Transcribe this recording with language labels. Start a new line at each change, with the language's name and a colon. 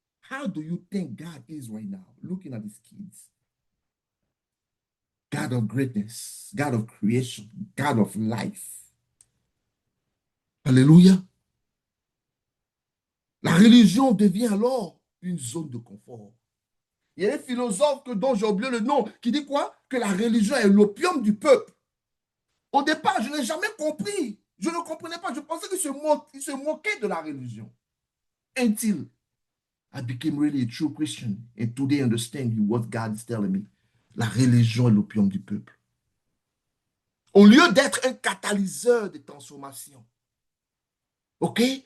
English: How do you think God is right now, looking at his kids? God of greatness, God of creation, God of life.
French: Alléluia. La religion devient alors une zone de confort. Il y a un philosophe dont j'ai oublié le nom qui dit quoi? Que la religion est l'opium du peuple. Au départ, je n'ai jamais compris. Je ne comprenais pas. Je pensais qu'il se moquait de la religion.
English: Until I became really a true Christian. And today I understand what God is telling me.
French: La religion est l'opium du peuple. Au lieu d'être un catalyseur de transformation, ok?